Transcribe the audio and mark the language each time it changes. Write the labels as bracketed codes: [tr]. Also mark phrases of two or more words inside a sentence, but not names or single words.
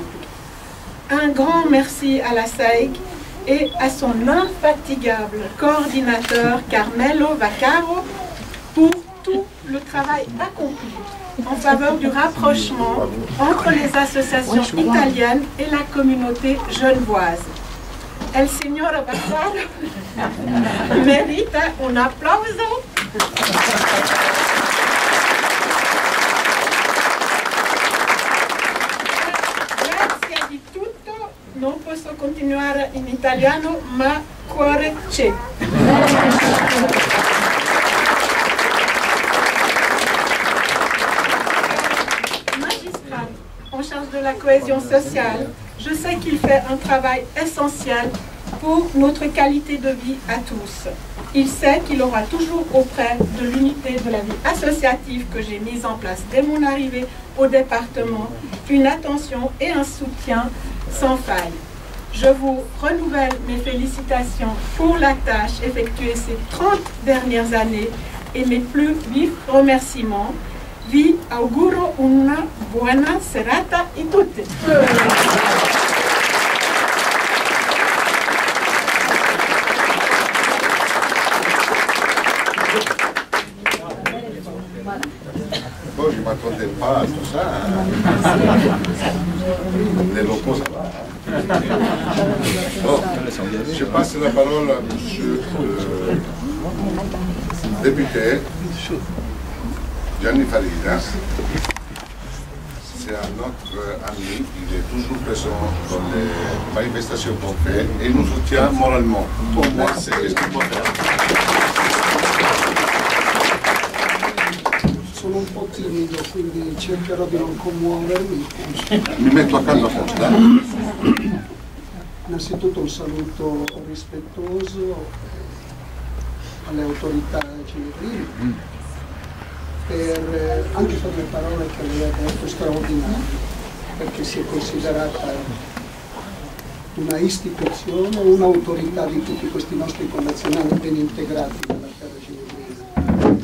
[fr] Un grand merci à la SAIG et à son infatigable coordinateur Carmelo Vaccaro pour tout le travail accompli en faveur du rapprochement entre les associations italiennes et la communauté genevoise. [it] El signor Vaccaro merita un applauso. Non posso continuare in italiano, ma cuore c'è. [fr] Magistrat en charge de la cohésion sociale, je sais qu'il fait un travail essentiel pour notre qualité de vie à tous. Il sait qu'il aura toujours auprès de l'unité de la vie associative que j'ai mise en place dès mon arrivée au département, une attention et un soutien sans faille. Je vous renouvelle mes félicitations pour la tâche effectuée ces 30 dernières années et mes plus vifs remerciements. [it] Vi auguro una buona serata a tutti. [fr] Poi je m'attendais pas à tout ça. Les locaux, ça va. Bon, je passe la parole à monsieur le député Gianni Farina. c'est un autre ami, il est toujours présent dans les manifestations qu'on fait et il nous soutient moralement. Pour moi, c'est ce qu'il faut faire. [it] Sono un po' timido, quindi cercherò di non commuovermi. Mi metto accanto a posta. Innanzitutto un saluto rispettoso alle autorità ginevrili, anche per le parole che lei ha detto straordinarie, perché si è considerata una istituzione, un'autorità di tutti questi nostri connazionali ben integrati nella terra ginevrese.